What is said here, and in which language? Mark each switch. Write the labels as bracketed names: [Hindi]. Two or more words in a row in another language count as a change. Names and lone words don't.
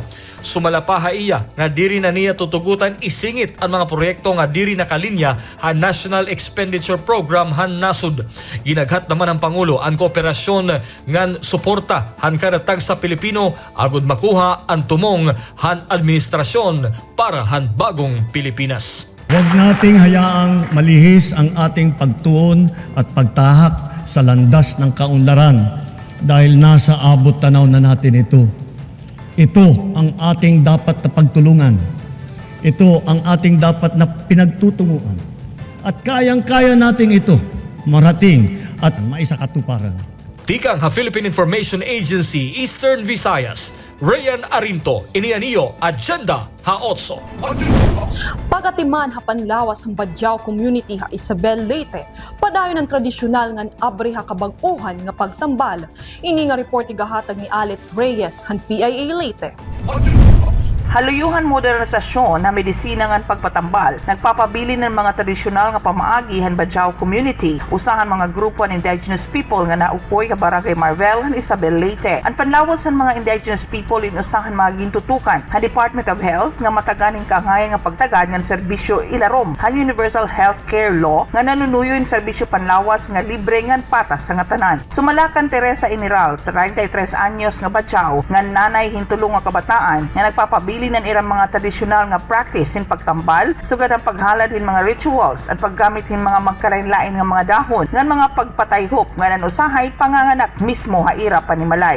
[Waray] Sumala pa ha iya nga diri na niya tutugutan isingit ang mga proyekto nga diri nakalinya ha National Expenditure Program han nasud. Ginaghat naman ang Pangulo ang kooperasyon ngan suporta han kadatag sa Pilipino agud makuha ang tumong han administrasyon para han bagong Pilipinas. [Filipino] Huwag nating hayaang malihis ang ating pagtuon at pagtahak sa landas ng kaunlaran dahil nasa abot tanaw na natin ito. Ito ang ating dapat na pagtulungan. Ito ang ating dapat na pinagtutunguan. At kayang-kaya nating ito marating at maisakatuparan. [Waray] Tikang ha Philippine Information Agency Eastern Visayas, Rayan Arinto, inianiyo Agenda ha 8. Pagatiman ha panlawas ang Badjao community ha Isabel Leyte, padayon ang tradisyonal ngan abre ha kabag-uhan nga pagtambal. Ini nga report igahatag ni Alet Reyes han PIA Leyte. Haluyuhan modernisasyon na medisina ngan pagpatambal, nagpapabili ng mga tradisyonal nga pamaagi han Badjao community, usahan mga grupo ng [English] indigenous people [Waray] nga naupoy ka Barangay Marvel han Isabel Leyte. Ang panlawas han mga [English] indigenous people [Waray] in usahan mga gintutukan han Department of Health nga mataganing kaangayan nga pagtagad ngan serbisyo ilarom han Universal Healthcare Law nga nanunuyo in serbisyo panlawas nga libre ngan patas sa nga tanan. Sumalakan Teresa Iniral, 33 anyos nga Badjao, nga nanay hintulong nga kabataan nga nagpapabili ng irang mga tradisyonal nga practice in pagtambal, sugad ang paghalad in mga rituals at paggamit in mga magkalain-lain nga mga dahon nga mga pagpatayhop nga nanusahay panganganak mismo ha ira panimalay.